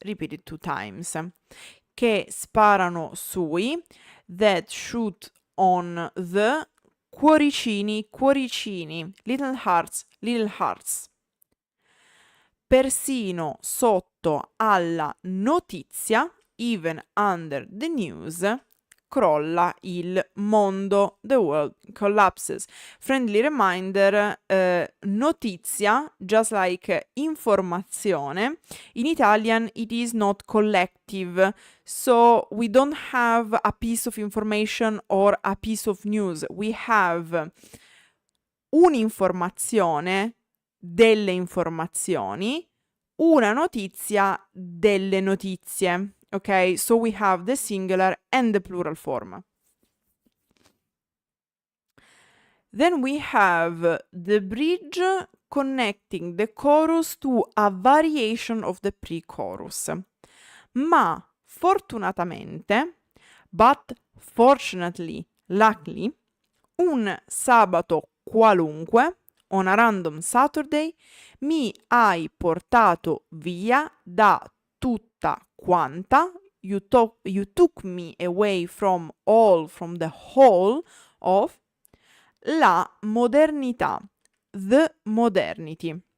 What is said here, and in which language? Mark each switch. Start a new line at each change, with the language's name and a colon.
English: Repeat it 2 times.
Italian: Che sparano sui,
English: that shoot on the,
Italian: cuoricini, cuoricini,
English: little hearts,
Italian: persino sotto alla notizia,
English: even under the news,
Italian: crolla il mondo,
English: the world collapses. Friendly reminder, notizia, just like informazione, in Italian it is not collective, so we don't have a piece of information or a piece of news. We have
Italian: un'informazione, delle informazioni, una notizia, delle notizie.
English: Okay, so we have the singular and the plural form. Then we have the bridge connecting the chorus to a variation of the pre-chorus.
Italian: Ma fortunatamente,
English: but fortunately, luckily,
Italian: un sabato qualunque,
English: on a random Saturday,
Italian: mi hai portato via da tutta quanta,
English: you took me away from the whole of
Italian: la modernità,
English: the modernity.